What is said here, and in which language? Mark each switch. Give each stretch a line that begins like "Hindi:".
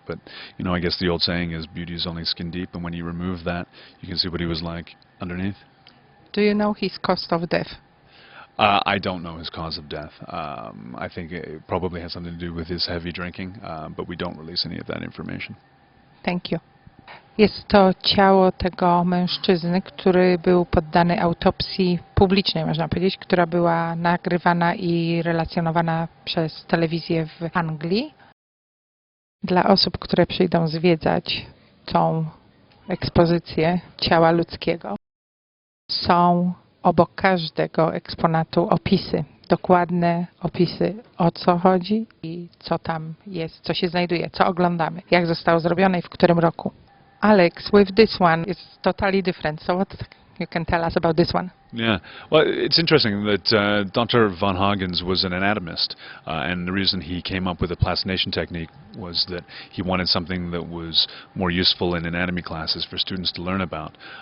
English: But I guess the old saying is, "Beauty is only skin deep," and when you remove that, you can see what he was like underneath. Do you know his cause of death? I don't know his cause of death. I think it probably has something to do with his heavy drinking, but we don't release any of that information. Thank you.
Polish: Jest to ciało tego mężczyzny, który był poddany autopsji publicznej, można powiedzieć, która była nagrywana i relacjonowana przez telewizję w Anglii. Dla osób, które przyjdą zwiedzać tą ekspozycję ciała ludzkiego, są obok każdego eksponatu opisy, dokładne opisy, o co chodzi i co tam jest, co się znajduje, co oglądamy, jak zostało zrobione i w którym roku.
English: Alex, with this one, it's totally different. So what you can tell us about this one? Yeah, well, it's interesting that Dr. von Hagens was an anatomist, and the reason he came up with a plastination technique was that he wanted something that was more useful in anatomy classes for students to learn about.